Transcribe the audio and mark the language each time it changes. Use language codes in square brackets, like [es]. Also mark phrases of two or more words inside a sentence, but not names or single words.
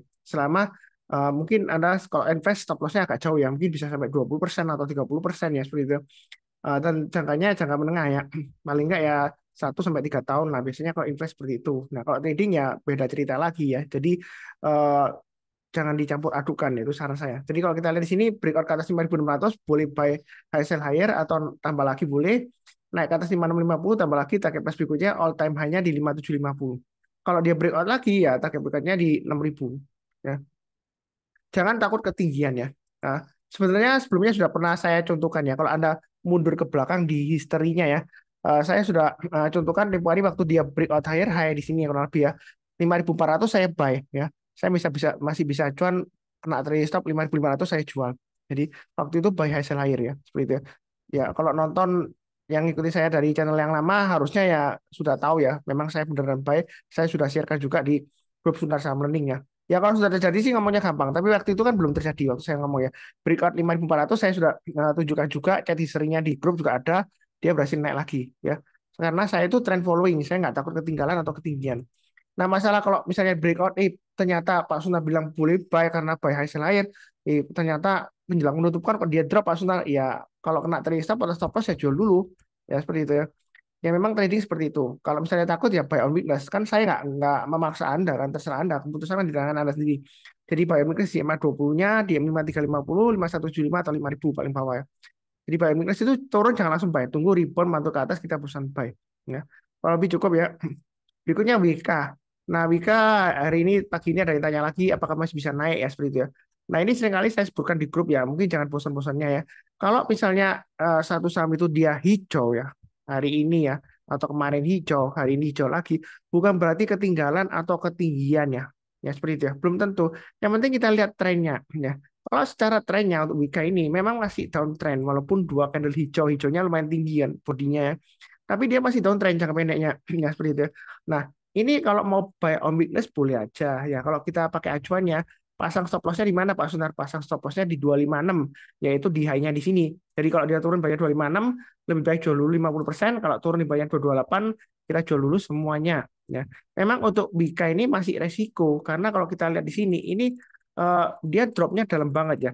[id] Selama mungkin Anda kalau invest [en] stop loss- [id] nya agak jauh ya, mungkin bisa sampai 20% atau 30% ya seperti itu. Dan jangkanya jangka menengah ya, paling enggak ya 1 sampai 3 tahun lah biasanya kalau invest seperti itu. Nah kalau trading ya beda cerita lagi ya. Jadi eh, jangan dicampur adukan itu saran saya. Jadi kalau kita lihat di sini breakout ke atas 5.600 boleh [en] buy high sell higher [id] atau tambah lagi boleh. Naik ke atas 5.650 tambah lagi [en] target price [id] berikutnya [en] all time high- [id] nya di 5.750. Kalau dia breakout lagi ya target berikutnya di 6.000 ya. Jangan takut ketinggian ya. Nah, sebenarnya sebelumnya sudah pernah saya contohkan ya kalau Anda mundur ke belakang di historinya ya. Saya sudah contohkan tempo hari waktu dia [en] breakout higher high [id] di sini ya, kurang lebih ya 5.400 saya buy ya. Saya masih bisa cuan, kena [en] trailing stop [id] 5.500 saya jual. Jadi waktu itu [en] buy high sell higher [id] ya, seperti itu ya. Ya kalau nonton yang ikuti saya dari channel yang lama harusnya ya sudah tahu ya. Memang saya beneran buy. Saya sudah sharekan juga di grup Sundar Saham Learning ya. Ya kalau sudah terjadi sih ngomongnya gampang. Tapi waktu itu kan belum terjadi waktu saya ngomong ya. Breakout 5.400 saya sudah tunjukkan juga. Chat historinya di grup juga ada. Dia berhasil naik lagi ya. Karena saya itu [en] trend following. [id] Saya nggak takut ketinggalan atau ketinggian. Nah, masalah kalau misalnya breakout, ternyata Pak Sunal bilang boleh buy karena [en] buy high sell higher, [id] ternyata menjelang menutup kan kalau dia drop Pak Sunal, ya kalau kena [en] trading stop [id] atau [en] stop loss [id] ya jual dulu, ya seperti itu ya. Ya memang trading seperti itu. Kalau misalnya takut ya [en] buy on weakness, [id] kan saya nggak memaksa Anda, kan terserah Anda, keputusan kan di tangan Anda sendiri. Jadi [en] buy on weakness [id] di EMA 20-nya, di M5350, 5175 atau 5000 paling bawah ya. Jadi [en] buy on weakness [id] itu turun jangan langsung buy, tunggu rebound mantul ke atas kita perusahaan buy. Ya. Kalau lebih cukup ya. Berikutnya Wika. Nah, Wika hari ini pagi ini ada yang tanya lagi apakah masih bisa naik ya seperti itu ya. Nah, ini seringkali saya sebutkan di grup ya, mungkin jangan bosan-bosannya ya. Kalau misalnya satu saham itu dia hijau ya hari ini ya, atau kemarin hijau, hari ini hijau lagi, bukan berarti ketinggalan atau ketinggian ya. Ya seperti itu ya, belum tentu. Yang penting kita lihat trennya ya. Kalau secara trennya untuk Wika ini memang masih downtrend walaupun dua candle hijau-hijaunya lumayan tinggi kan bodinya ya. Tapi dia masih downtrend jangka pendeknya ya seperti itu ya. Nah, ini kalau mau [en] buy on weakness [id] boleh aja ya. Kalau kita pakai acuannya, pasang [en] stop lossnya [id] di mana Pak Sunar? Pasang [en] stop lossnya [id] di 256, yaitu di high-nya di sini. Jadi kalau dia turun bayar 256, lebih baik jual dulu 50%. Kalau turun di bayar 228, kita jual dulu semuanya. Ya, memang untuk Bika ini masih resiko karena kalau kita lihat di sini, ini dia dropnya dalam banget ya.